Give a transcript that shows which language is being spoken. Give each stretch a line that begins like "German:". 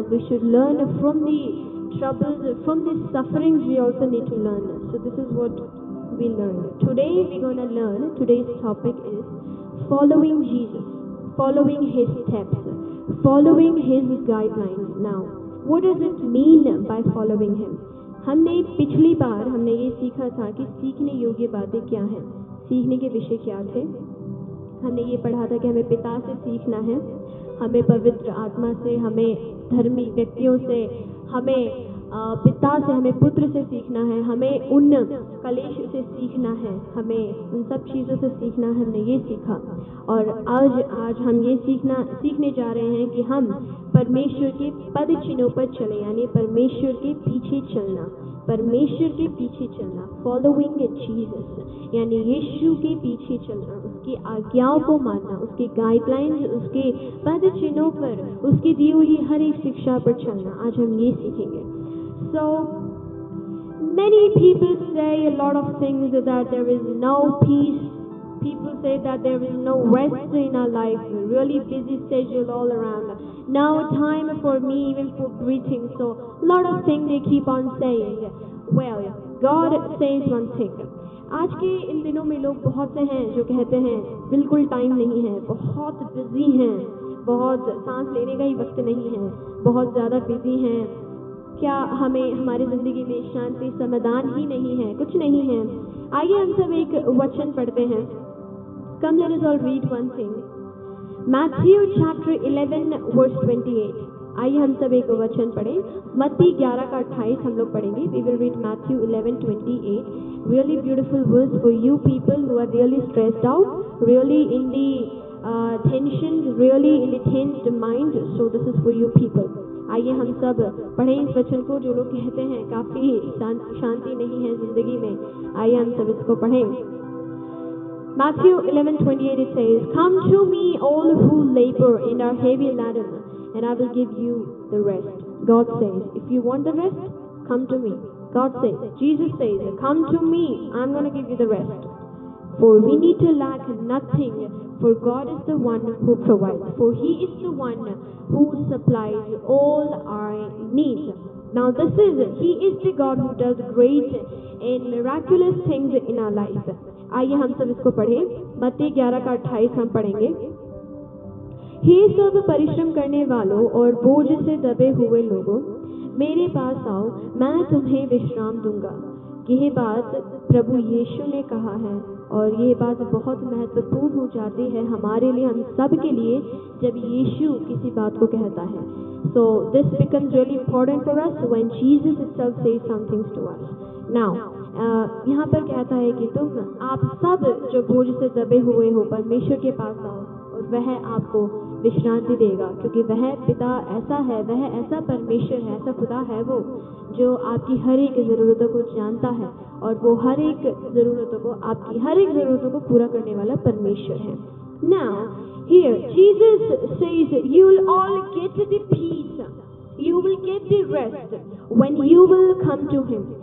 English: We should learn from the troubles, from the sufferings. We also need to learn. So this is what we learn. Today we're going to learn. Today's topic is following Jesus, following His steps, following His guidelines. Now, what does it mean by following Him?
Hindi: हमने पिछली बार ये सीखा था कि सीखने योग्य बातें क्या हैं, सीखने के विषय क्या थे। हमने ये पढ़ा था कि हमें पिता से सीखना है, हमें पवित्र आत्मा से, हमें धर्मी व्यक्तियों से, हमें पिता से, हमें पुत्र से सीखना है, हमें उन कलेश से सीखना है, हमें उन सब चीज़ों से सीखना है। हमने ये सीखा और आज हम ये सीखने जा रहे हैं कि हम परमेश्वर के पद चिन्हों पर चले, यानी परमेश्वर के पीछे चलना, परमेश्वर के पीछे चलना,
English: following Jesus,
Hindi: यानी यीशु के पीछे चलना, उसकी आज्ञाओं को मानना, उसके गाइडलाइंस, उसके पद चिन्हों पर, उसकी दी हुई हर एक शिक्षा पर चलना। आज हम ये सीखेंगे।
English: So many people say a lot of things, that there is no peace. People say that there is no rest in our life. Really busy schedule all around. No time for me even for breathing. So a lot of things they keep on saying. Well, God says one thing.
Hindi: आज के इन दिनों में लोग बहुत से हैं जो कहते हैं बिल्कुल टाइम नहीं है, बहुत बिजी हैं, बहुत सांस लेने का ही वक्त नहीं है, बहुत ज़्यादा बिजी हैं। क्या हमें हमारी ज़िंदगी में शांति समाधान ही नहीं है, कुछ नहीं है। आइए हम सब एक वचन पढ़ते हैं।
English: Come let us all read one thing. Matthew chapter 11 verse 28.
Hindi: आइए हम सब एक वचन पढ़ें। मत्ती 11 का 28 हम लोग पढ़ेंगे।
English: We will read Matthew 11:28. Really beautiful verse for you people who are really stressed out, really in the tensions, really in the tensed mind. So this is for you people.
Hindi: आइए हम सब पढ़ें इस वचन को। जो लोग कहते हैं काफ़ी शांति नहीं है ज़िंदगी में, आइए हम सब इसको पढ़ें।
English: Matthew 11:28 it says, "Come to me all who labor and are heavy laden, and I will give you the rest." God says, if you want the rest, come to me. God says, Jesus says, come to me, I'm going to give you the rest. For we need to lack nothing, for God is the one who provides. For He is the one who supplies all our needs. Now He is the God who does great and miraculous things in our life.
Hindi: आइए हम सब इसको पढ़ें। मत्ती 11 का 28 हम पढ़ेंगे। हे सब परिश्रम करने वालों और बोझ से दबे हुए लोगों, मेरे पास आओ, मैं तुम्हें विश्राम दूंगा। यह बात प्रभु यीशु ने कहा है और यह बात बहुत महत्वपूर्ण हो जाती है हमारे लिए, हम सब के लिए, जब यीशु किसी बात को कहता है।
English: So this becomes really important for us when Jesus itself says some things to us.
Hindi: Now यहाँ पर कहता है कि आप सब जो बोझ से दबे हुए हो, परमेश्वर के पास आओ और वह आपको विश्रांति देगा, क्योंकि वह पिता ऐसा है, वह ऐसा परमेश्वर है, ऐसा खुदा है वो जो आपकी हर एक ज़रूरतों को जानता है और वो हर एक ज़रूरतों को, आपकी हर एक ज़रूरतों को पूरा करने वाला परमेश्वर है।
English: Now here Jesus says you will all get the peace, you will get the rest when you will come to Him.